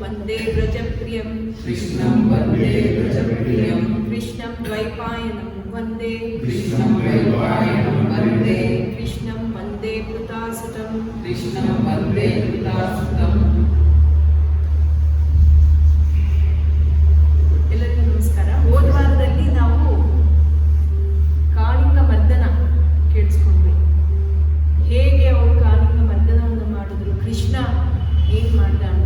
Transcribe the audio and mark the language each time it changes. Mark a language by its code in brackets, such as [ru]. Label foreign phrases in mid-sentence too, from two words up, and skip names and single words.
[sa] वन्दे व्रजप्रियं कृष्णं वन्दे व्रजप्रियं कृष्णं द्वैपायनं वन्दे कृष्णं द्वैपायनं वन्दे कृष्णं वन्दे कृतासुतं कृष्णं वन्दे कृतासुतं। [kn] ಎಲ್ಲರಿಗೂ ನಮಸ್ಕಾರ. ಹೋದ ವಾರದಲ್ಲಿ ನಾವು ಕಾಳಿಂಗ ಮರ್ದನ ಕೇಳಿಸ್ಕೊಂಡ್ವಿ. ಹೇಗೆ ಅವರು ಕಾಳಿಂಗ ಮರ್ದನವನ್ನು ಮಾಡಿದ್ರು, ಕೃಷ್ಣ ಏನು ಮಾಡ್ದ ಅಂತ.